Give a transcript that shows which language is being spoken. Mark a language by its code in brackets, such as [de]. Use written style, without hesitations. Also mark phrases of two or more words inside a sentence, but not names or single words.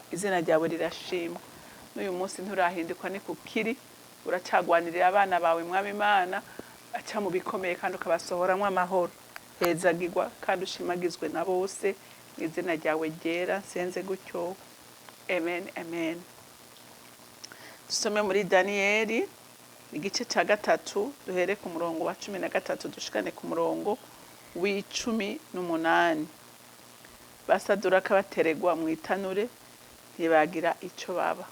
[rn] Izina ryawe rirashimwa. N'uyu munsi nturahindikwa ni kukiri, uracagwanirira abana bawe Mwami Imana, aca mu bikomeye kandi ukabasohoramwo amahoro. Hezagirwa kandi ushimagizwe na bose, izina ryawe ryera senze gutyo. Amen, amen. Dusome muri Daniyeli igice ca 3 duhere ku murongo wa 13 dushikane ku murongo w'18. Basaduraka bateregwa mu itanure ntibagira ico baba.